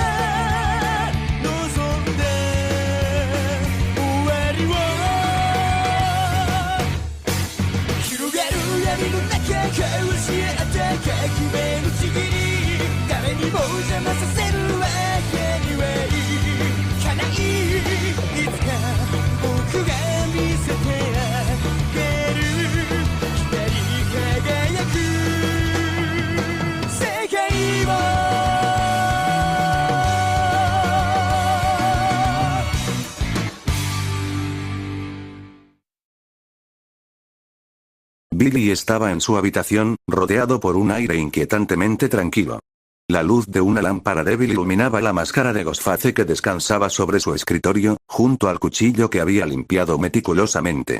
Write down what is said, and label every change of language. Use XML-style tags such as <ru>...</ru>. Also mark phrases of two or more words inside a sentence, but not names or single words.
<ja>望んで終わりを広がる闇の中交わし合った革命のちぎり誰にも邪魔させるわけにはいかないいつか僕が見せてあげる光り輝く世界を</ja> <es>Billy estaba en su habitación, rodeado por un aire inquietantemente tranquilo. La luz de una lámpara débil iluminaba la máscara de Ghostface que descansaba sobre su escritorio, junto al cuchillo que había limpiado meticulosamente.</es>